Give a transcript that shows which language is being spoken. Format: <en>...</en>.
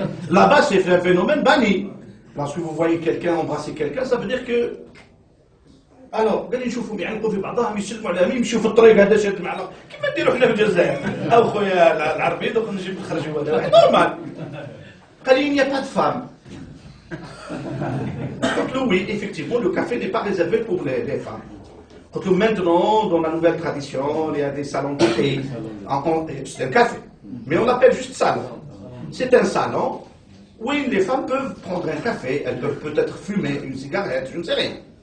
<fr>Là-bas, c'est un phénomène banni. Lorsque vous voyez quelqu'un embrasser quelqu'un, ça veut dire que.</fr> <ar>Alors, قال لي نشوفوا يعنقوا في بعضهم يسلموا على مين يمشيوا في الطريق هذا شاد معنا كيما نديروا حنا في الجزائر او خويا العربي دوك نجيب نخرجوا هذا واحد نورمال قال لي</ar> <fr>il n'y a pas de femme. Donc oui, effectivement, le café n'est pas réservé pour les femmes. Donc maintenant, dans la nouvelle tradition, il y a des salons de thé. C'est un café, mais on l'appelle juste salon. C'est un salon où les femmes peuvent prendre un café, elles peuvent peut-être fumer une cigarette, je ne sais rien.</fr>